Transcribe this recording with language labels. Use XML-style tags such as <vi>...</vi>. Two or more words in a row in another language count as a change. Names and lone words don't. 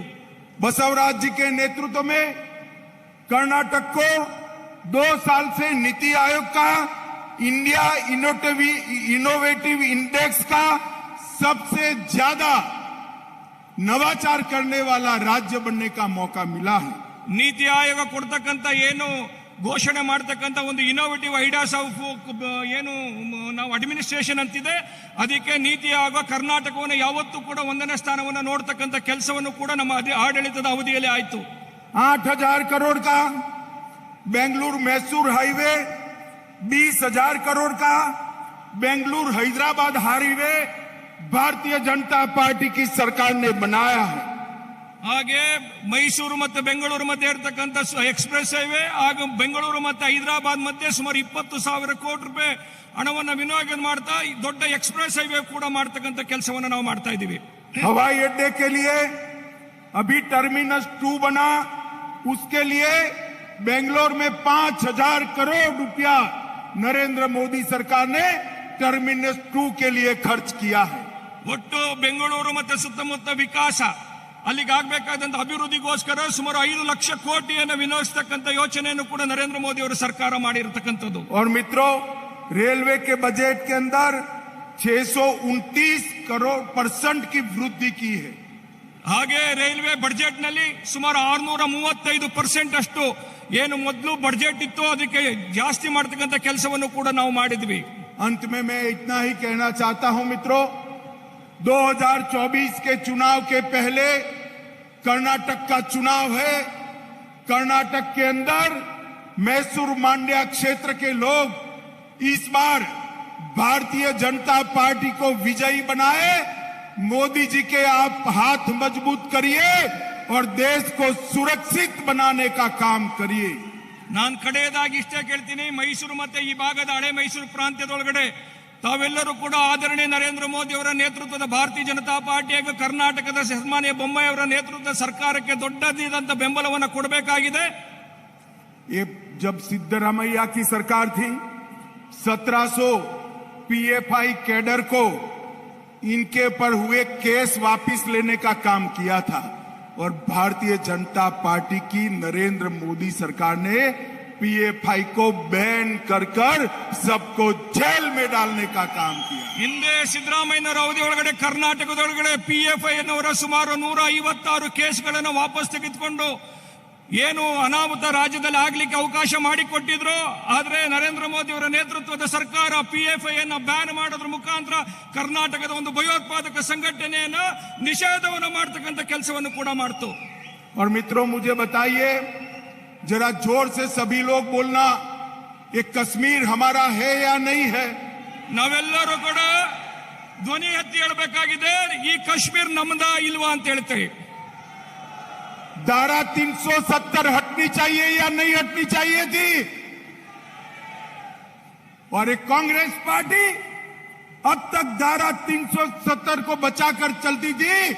<hi>बसवराज जी के नेतृत्व में कर्नाटक को 2 साल से नीति आयोग का इंडिया इनोवेटिव इंडेक्स का सबसे ज्यादा नवाचार करने वाला राज्य बनने का मौका मिला है।</hi> <kn>ನೀತಿ ಆಯೋಗ ಕೊಡ್ತಕ್ಕಂಥ ಏನು ಘೋಷಣೆ ಮಾಡತಕ್ಕಂಥ ಒಂದು</kn> <en>innovative ideas of</en> <kn>ಏನು ನಾವು ಅಡ್ಮಿನಿಸ್ಟ್ರೇಷನ್ ಅಂತಿದೆ, ಅದಕ್ಕೆ ನೀತಿ ಆಯೋಗ ಕರ್ನಾಟಕವನ್ನು ಯಾವತ್ತೂ ಕೂಡ 1ನೇ ಸ್ಥಾನವನ್ನು ನೋಡ್ತಕ್ಕಂಥ ಕೆಲಸವನ್ನು ಕೂಡ ನಮ್ಮ ಆಡಳಿತದ ಅವಧಿಯಲ್ಲಿ ಆಯಿತು.</kn> <hi>8,000 करोड़ का बेंगलुरु मैसूर हाईवे, 20,000 करोड़ का बेंगलुरु हैदराबाद हाईवे भारतीय जनता पार्टी की सरकार ने बनाया है।</hi> <kn>ಹಾಗೆ ಮೈಸೂರು ಮತ್ತು ಬೆಂಗಳೂರು ಮಧ್ಯೆ ಇರತಕ್ಕಂಥ</kn> <en>express highway</en> <kn>ಹಾಗೂ ಬೆಂಗಳೂರು ಮತ್ತು ಹೈದರಾಬಾದ್ ಮಧ್ಯೆ ಸುಮಾರು 20,000 ಕೋಟಿ ರೂಪಾಯಿ ಹಣವನ್ನು ವಿನಿಯೋಗ ಮಾಡ್ತಾ ದೊಡ್ಡ</kn> <en>express highway</en> <kn>ಕೂಡ ಮಾಡತಕ್ಕಂಥ ಕೆಲಸವನ್ನು ನಾವು ಮಾಡ್ತಾ ಇದ್ದೀವಿ.</kn> <hi>हवाई अड्डे के लिए अभी टर्मिनस 2 बना, उसके लिए बेंगलोर में 5,000 करोड़ रुपया नरेंद्र मोदी सरकार ने टर्मिनस 2 के लिए खर्च किया है।</hi> <kn>ಒಟ್ಟು ಬೆಂಗಳೂರು ಮತ್ತು ಸುತ್ತಮುತ್ತ ವಿಕಾಸ ಅಲ್ಲಿಗೆ ಆಗಬೇಕಾದಂತ ಅಭಿವೃದ್ಧಿಗೋಸ್ಕರ ಸುಮಾರು 5 ಲಕ್ಷ ಕೋಟಿಯನ್ನು ವಿನಿಯೋಗಿಸತಕ್ಕಂಥ ಯೋಚನೆಯನ್ನು ಕೂಡ ನರೇಂದ್ರ ಮೋದಿ ಅವರ ಸರ್ಕಾರ ಮಾಡಿರತಕ್ಕಂಥದ್ದು.</kn> <hi>और मित्रों, रेलवे के बजट के अंदर 629 करोड़ % की वृद्धि की है।</hi> <kn>ಹಾಗೆ ರೈಲ್ವೆ ಬಜೆಟ್ ನಲ್ಲಿ ಸುಮಾರು 635% ಅಷ್ಟು ಏನು ಮೊದಲು ಬಜೆಟ್ ಇತ್ತು ಅದಕ್ಕೆ ಜಾಸ್ತಿ ಮಾಡತಕ್ಕಂತ ಕೆಲಸವನ್ನು ಕೂಡ ನಾವು ಮಾಡಿದ್ವಿ।</kn> <hi>अंत में मैं इतना ही कहना चाहता हूं मित्रों, 2024 के चुनाव के पहले कर्नाटक का चुनाव है। कर्नाटक के अंदर मैसूर मांड्या क्षेत्र के लोग इस बार भारतीय जनता पार्टी को विजयी बनाए। मोदी जी के आप हाथ मजबूत करिए और देश को सुरक्षित बनाने का काम करिए।</hi> <kn>ನಾನು ಕಡೆಯದಾಗಿ ಇಷ್ಟೇ ಕೇಳ್ತೀನಿ, ಮೈಸೂರು ಮತ್ತೆ ಈ ಭಾಗದ ಹಳೆ ಮೈಸೂರು ಪ್ರಾಂತ್ಯದೊಳಗಡೆ ತಾವೆಲ್ಲರೂ ಕೂಡ ಆದರಣೀಯ ನರೇಂದ್ರ ಮೋದಿ ಅವರ ನೇತೃತ್ವದ ಭಾರತೀಯ ಜನತಾ ಪಾರ್ಟಿ ಹಾಗೂ ಕರ್ನಾಟಕದ ಸನ್ಮಾನ್ಯ ಬೊಮ್ಮಾಯಿ ಅವರ ನೇತೃತ್ವದ ಸರ್ಕಾರಕ್ಕೆ ದೊಡ್ಡದಾದಂತ ಬೆಂಬಲವನ್ನು ಕೊಡಬೇಕಾಗಿದೆ।</kn> <hi>ये जब सिद्धरामैया की सरकार थी, 1700 PFI कैडर को इनके पर हुए केस वापस लेने का काम किया था और भारतीय जनता पार्टी की नरेंद्र मोदी सरकार ने PFI को बैन कर सबको जेल में डालने का काम किया।</hi> <kn>ಹಿಂದೆ ಸಿದ್ದರಾಮಯ್ಯನವರ ಅವಧಿ ಒಳಗಡೆ ಕರ್ನಾಟಕದೊಳಗಡೆ PFI ಅನ್ನೋರ ಸುಮಾರು 156 ಕೇಸ್ಗಳನ್ನು ವಾಪಸ್ ತೆಗೆದುಕೊಂಡು ಏನು ಅನಾಹುತ ರಾಜ್ಯದಲ್ಲಿ ಆಗ್ಲಿಕ್ಕೆ ಅವಕಾಶ ಮಾಡಿಕೊಟ್ಟಿದ್ರು। ಆದ್ರೆ ನರೇಂದ್ರ ಮೋದಿ ಅವರ ನೇತೃತ್ವದ ಸರ್ಕಾರ PFI ಅನ್ನು ಬ್ಯಾನ್ ಮಾಡೋದ್ರ ಮುಖಾಂತರ ಕರ್ನಾಟಕದ ಒಂದು ಭಯೋತ್ಪಾದಕ ಸಂಘಟನೆಯನ್ನ ನಿಷೇಧವನ್ನು ಮಾಡತಕ್ಕಂತ ಕೆಲಸವನ್ನು ಕೂಡ ಮಾಡ್ತು।</kn> <hi>और मित्रों मुझे बताइए, जरा जोर से सभी लोग बोलना, ये कश्मीर हमारा है या नहीं है?</hi> <kn>ನಾವೆಲ್ಲರೂ ಕೂಡ ಧ್ವನಿ ಎತ್ತಿ ಹೇಳಬೇಕಾಗಿದೆ, ಈ ಕಾಶ್ಮೀರ್ ನಮ್ಮದ ಇಲ್ವಾ ಅಂತ ಹೇಳ್ತೇವೆ।</kn> <hi>धारा 370 हटनी चाहिए या नहीं हटनी चाहिए थी? और एक कांग्रेस पार्टी अब तक धारा 370 को बचाकर चलती थी।</hi>